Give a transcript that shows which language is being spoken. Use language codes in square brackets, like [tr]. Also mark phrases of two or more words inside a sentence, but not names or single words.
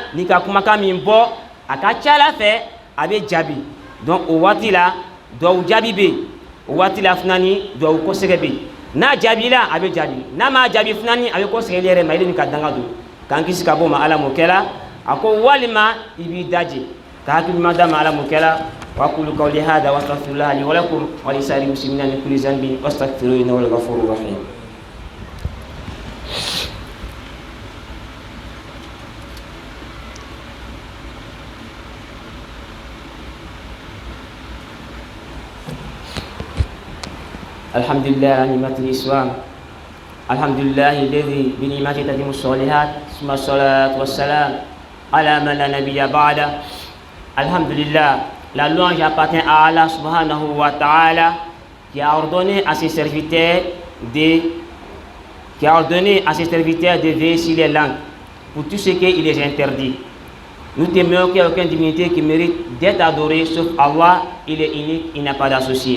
[bm] n'i ka kumakan min bɔ a ka ca ala fɛ a bɛ jaabi donc o waati la duwawu jaabi bɛ yen o waati la fana ni duwawu kɔsɛgɛ bɛ yen n'a jaabila a bɛ jaabi n'a ma jaabi fana ni a bɛ kɔsɛgɛ yɛrɛ ma i ni ka danga don k'an kisi ka bɔ o ma ala m'o kɛla a ko walima i b'i daje ka hakili ɲuman d'a ma ala m'o kɛla [ar] وأقول قولي هذا وأستغفر الله لي ولكم ولسائر المسلمين من كل ذنب واستغفروه إنه هو الغفور الرحيم. الحمد لله على نعمة الإسلام الحمد لله الذي بنعمته تتم الصالحات ثم الصلاة والسلام على من لا نبي بعده. الحمد لله. [fr] La louange appartient à Allah subhanahu wa ta'ala qui a ordonné à ses serviteurs de veiller sur les langues pour tout ce qu'il les interdit. Nous témoignons qu'il n'y a aucune divinité qui mérite d'être adorée sauf Allah, il est unique, il n'a pas d'associé.